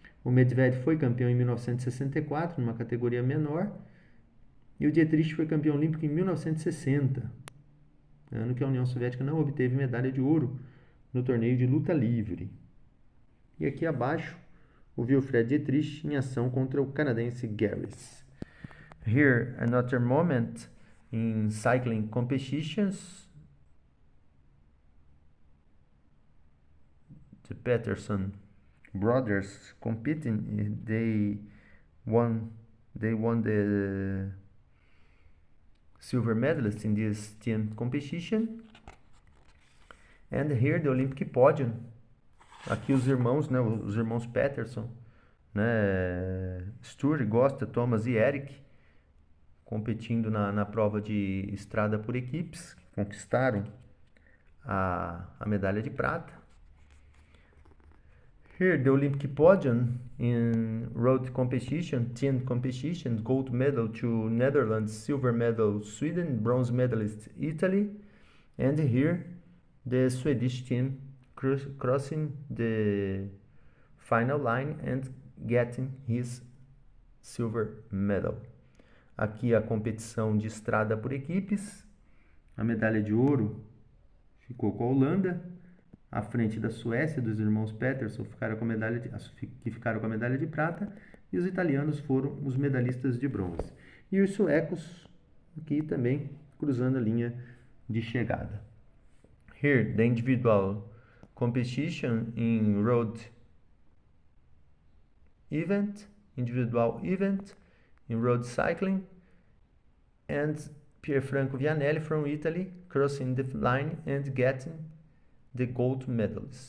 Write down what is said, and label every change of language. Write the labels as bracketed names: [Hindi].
[Portuguese] O Medved foi campeão em 1964, numa categoria menor, e o Dietrich foi campeão olímpico em 1960, ano que a União Soviética não obteve medalha de ouro no torneio de luta livre. E aqui abaixo, o Wilfred Dietrich em ação contra o canadense Garris. [English] Here, another moment in cycling competitions. The Peterson brothers competing, they won the silver medalist in this team competition. And here the Olympic podium. [Portuguese] Aqui os irmãos, né, os irmãos Peterson, né, Sture, Gosta, Thomas e Eric, competindo na prova de estrada por equipes, conquistaram a medalha de prata. [English] Here the Olympic podium in road competition, team competition, gold medal to Netherlands, silver medal Sweden, bronze medalist Italy, and here the Swedish team crossing the final line and getting his silver medal. [Portuguese] Aqui a competição de estrada por equipes. A medalha de ouro ficou com a Holanda, à frente da Suécia, dos irmãos Peterson, que ficaram com a medalha de prata, e os italianos foram os medalhistas de bronze. E os suecos aqui também cruzando a linha de chegada. [English] Here, the individual competition in road event, individual event in road cycling, and Pierfranco Vianelli from Italy crossing the line and getting the gold medal.